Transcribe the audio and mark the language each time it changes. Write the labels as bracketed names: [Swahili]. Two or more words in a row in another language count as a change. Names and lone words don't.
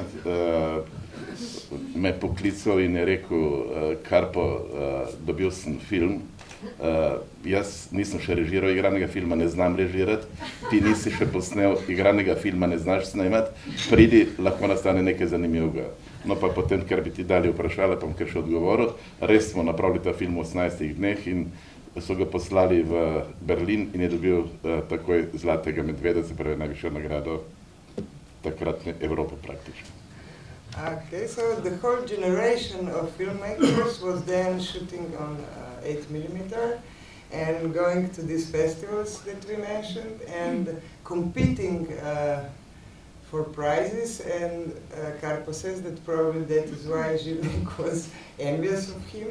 [Slovenian] me poklical in je rekel, Karpo, dobil sem film, jaz nisem še režiral igranega filma, ne znam režirati, ti nisi še posnel igranega filma, ne znaš snemati, pridi, lahko nastane nekaj zanimivega. No pa potem, ker bi ti dali vprašala, pa bom kar še odgovoril, res smo napravili ta film v 18 dneh in so ga poslali v Berlin in je dobil takoj Zlatega medveda, se pravi najvišjo nagrado takratne Evrope praktično. [English] Okay, so the whole generation of filmmakers was then shooting on 8mm and going to these festivals that we mentioned and competing for prizes, and Karpo says that probably that is why Žilnik was envious of him.